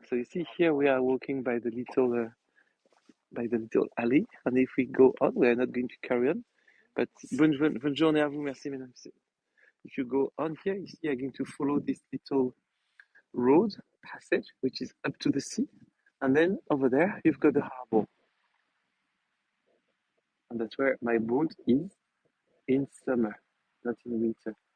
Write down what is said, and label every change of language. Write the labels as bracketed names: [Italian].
[English] So you see here we are walking by the little alley, and if we go on, we are not going to carry on. But [French] bonne journée à vous, merci mesdames. [English] If you go on here, you see you're going to follow this little road passage, which is up to the sea, and then over there you've got the harbor, and that's where my boat is in summer, not in winter.